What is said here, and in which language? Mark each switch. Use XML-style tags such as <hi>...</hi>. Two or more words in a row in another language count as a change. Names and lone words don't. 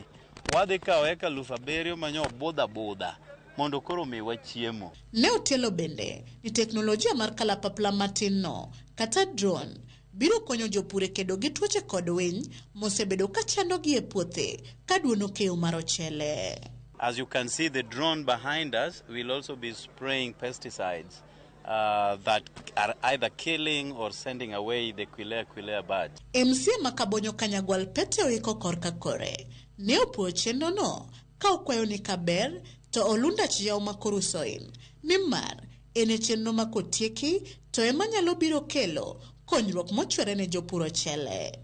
<luo>Wadhi kawo eka 7,000 manyo bodha mondo koro miwa chiemo. Ne otelo bende ni teknolojia mar kalapapla matin no kata drone biro konyo jopur kedo gi tuoche kod winy mosebedo ka chando gi e puothe ka duono keyo mar ochele.</luo> <en>As you can see, the drone behind us will also be spraying pesticides that are either killing or sending away the Quilea birds.</en> <luo>MCA Makabonyo Kanyagwal Pete oiko korka kore ne opuo chenro no ka okwayo ni kaber to olunda chiyaw makorusoin nimar ene chenro makotieki to ema nyalo biro kelo konyruok mochwere ne jopur ochele.</luo>